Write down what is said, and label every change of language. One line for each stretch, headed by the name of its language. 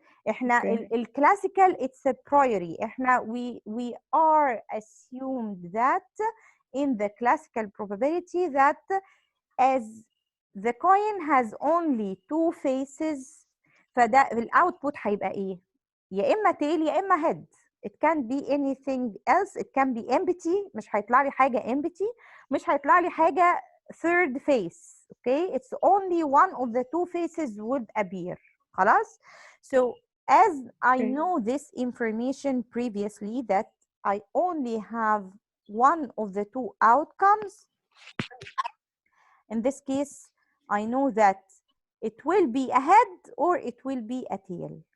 Arabic: احنا الكلاسيكال
English: it's a priori.
Arabic: احنا
English: we are assumed that in the classical probability that as the coin has only two faces،
Arabic: فده الاوتبوت هيبقى ايه؟ يا اما
English: tail
Arabic: يا اما
English: head. It can be anything else. It can be empty.
Arabic: مش هيطلع لي حاجه empty. مش هيطلع لي حاجه
English: third face. Okay, it's only one of the two faces would appear.
Arabic: خلاص.
English: So as I know this information previously that I only have one of the two outcomes, in this case I know that it will be a head or it will be a tail.